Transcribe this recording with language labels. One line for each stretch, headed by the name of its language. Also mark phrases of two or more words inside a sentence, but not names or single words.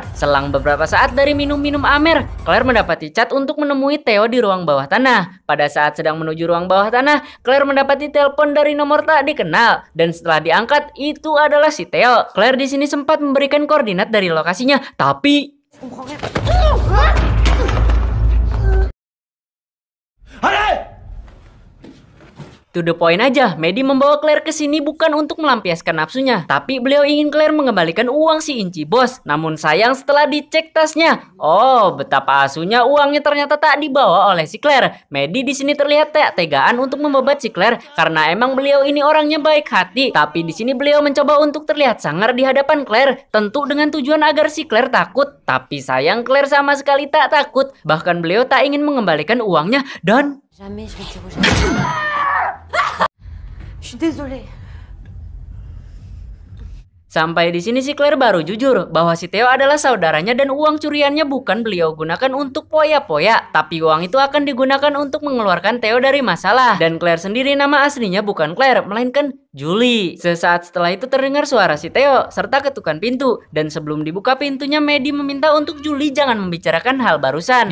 Indonesian: Selang beberapa saat dari minum-minum amer, Claire mendapati chat untuk menemui Theo di ruang bawah tanah. Pada saat sedang menuju ruang bawah tanah, Claire mendapati telepon dari nomor tak dikenal dan setelah diangkat itu adalah si Theo. Claire di sini sempat memberikan koordinat dari lokasinya, tapi
English: to the point
Indonesian: aja, Mehdi membawa Claire ke sini bukan untuk melampiaskan nafsunya, tapi beliau ingin Claire mengembalikan uang si Inci Bos. Namun sayang setelah dicek tasnya, oh betapa asuhnya uangnya ternyata tak dibawa oleh si Claire. Mehdi di sini terlihat tak tegaan untuk membabat si Claire karena emang beliau ini orangnya baik hati. Tapi di sini beliau mencoba untuk terlihat sangar di hadapan Claire, tentu dengan tujuan agar si Claire takut. Tapi sayang Claire sama sekali tak takut, bahkan beliau tak ingin mengembalikan uangnya dan
French: Jamais je vais dire aux gens. Je suis désolée.
Indonesian: Sampai di sini si Claire baru jujur bahwa si Theo adalah saudaranya dan uang curiannya bukan beliau gunakan untuk poya-poya, tapi uang itu akan digunakan untuk mengeluarkan Theo dari masalah. Dan Claire sendiri nama aslinya bukan Claire, melainkan Julie. Sesaat setelah itu terdengar suara si Theo serta ketukan pintu, dan sebelum dibuka pintunya Maddie meminta untuk Julie jangan membicarakan hal barusan.